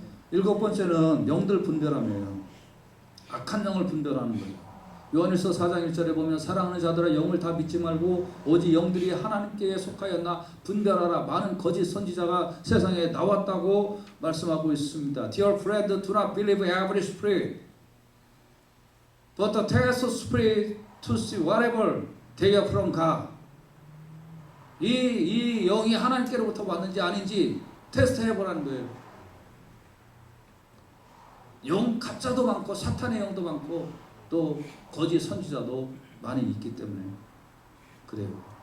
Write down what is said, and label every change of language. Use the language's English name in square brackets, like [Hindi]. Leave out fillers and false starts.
[Korean] 일곱 번째는 영들 분별함이에요. 악한 영을 분별하는 거예요. 요한일서 4장 1절에 보면 사랑하는 자들아 영을 다 믿지 말고 오직 영들이 하나님께 속하였나 분별하라. 많은 거짓 선지자가 세상에 나왔다고 말씀하고 있습니다. [English] Dear friend, do not believe every spirit, but the test spirit to see whatever they are from God. [Korean] 이 영이 하나님께로부터 왔는지 아닌지 테스트 해보라는 거예요. 영 가짜도 많고 사탄의 영도 많고 또 거짓 선지자도 많이 있기 때문에 그래요.